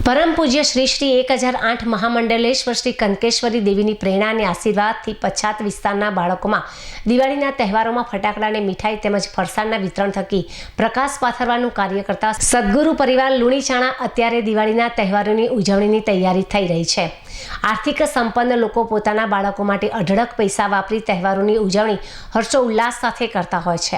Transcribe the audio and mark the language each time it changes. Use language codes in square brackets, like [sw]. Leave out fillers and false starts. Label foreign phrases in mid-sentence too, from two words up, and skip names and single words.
[gu] પરમ પૂજ્ય શ્રી શ્રી 1008 મહામંડલેશ્વર શ્રી કંકેશ્વરી દેવીની પ્રેરણા અને આશીર્વાદથી પછાત વિસ્તારના બાળકોમાં દિવાળીના તહેવારોમાં ફટાકડા અને મીઠાઈ તેમજ ફરસાણના વિતરણ થકી પ્રકાશ પાથરવાનું કાર્ય કરતા સદગુરુ પરિવાર લુણીચાણા અત્યારે દિવાળીના તહેવારોની ઉજવણીની તૈયારી થઈ રહી છે। આર્થિક સંપન્ન લોકો પોતાના બાળકો માટે અઢળક પૈસા વાપરી તહેવારોની ઉજવણી હર્ષોલ્લાસ સાથે કરતા હોય છે।